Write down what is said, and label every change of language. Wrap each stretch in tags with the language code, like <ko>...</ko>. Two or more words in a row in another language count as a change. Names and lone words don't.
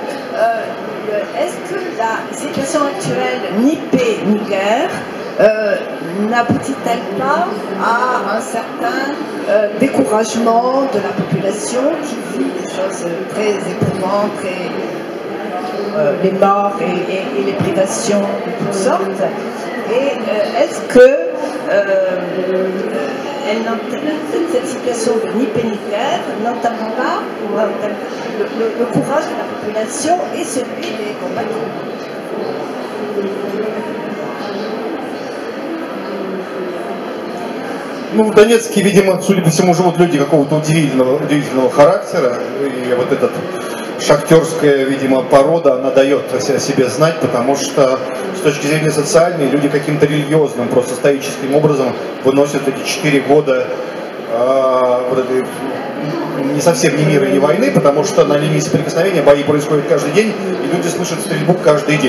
<fr>Est-ce que la situation actuelle, ni paix ni guerre, n'aboutit-elle pas à un certain découragement de la population qui vit des choses très éprouvantes, les morts et les privations de toutes sortes? Et est-ce que cette situation de ni paix ni guerre n'entame pas le courage de la population et celui des combattants?</fr> <ru>Ну, в Донецке, видимо, судя по всему, живут люди какого-то удивительного характера. И вот эта шахтерская, видимо, порода, она дает о себе знать, потому что с точки зрения социальной люди каким-то религиозным, просто стоическим образом выносят эти 4 года вот этой, не совсем ни мира, ни войны, потому что на линии соприкосновения бои происходят каждый день, и люди слышат стрельбу каждый день.</ru>